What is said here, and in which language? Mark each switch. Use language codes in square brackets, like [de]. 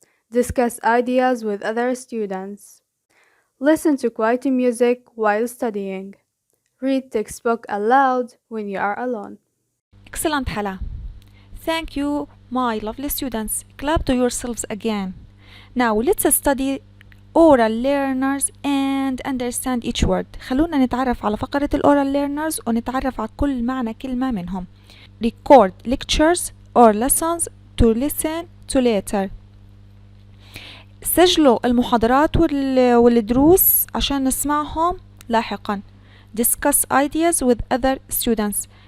[en] Discuss ideas with other students. Listen to quiet music while studying. Read textbook aloud when you are alone. Excellent, Hala. Thank you, my lovely students. Clap to yourselves again. Now, let's study oral learners and understand each word. [ar] خلونا نتعرف على فقرة [en] oral learners [ar] ونتعرف على كل معنى كلمة منهم. [en] Record lectures or lessons to listen to later. [ar] سجلوا المحاضرات والدروس عشان نسمعهم لاحقا. [en] Discuss ideas with other students.